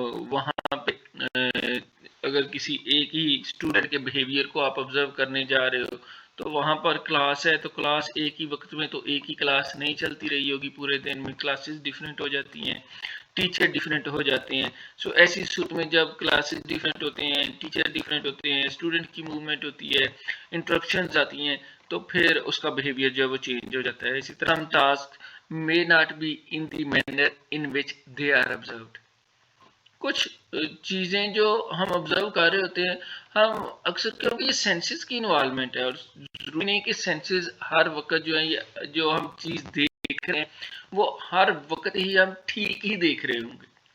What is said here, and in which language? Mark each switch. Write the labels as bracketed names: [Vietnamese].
[Urdu] وہاں پہ اگر کسی ایک ہی اسٹوڈنٹ کے بیہیویئر کو آپ آبزرو کرنے جا رہے ہو تو وہاں پر کلاس ہے تو کلاس ایک ہی وقت میں تو ایک ہی کلاس نہیں چلتی رہی ہوگی پورے دن میں, کلاسز ڈیفرنٹ ہو جاتی ہیں, ٹیچر ڈیفرنٹ ہو جاتے ہیں. سو ایسی صورت میں جب کلاسز ڈیفرنٹ ہوتے ہیں, ٹیچر ڈیفرنٹ ہوتے ہیں, اسٹوڈنٹ کی موومنٹ ہوتی ہے, انٹرپشنز آتی ہیں, تو پھر اس کا بیہیویئر جو ہے وہ چینج ہو جاتا ہے. اسی طرح ہم [English] Task may not be in the manner in which they are observed. [Urdu] کچھ چیزیں جو ہم آبزرو کر رہے ہوتے ہیں ہم اکثر, کیونکہ یہ سینسز کی انوالومنٹ ہے اور ضروری نہیں کہ سینسز ہر وقت جو ہے جو ہم چیز دیکھ رہے ہیں وہ ہر وقت ہی ہم ٹھیک ہی دیکھ رہے ہوں گے.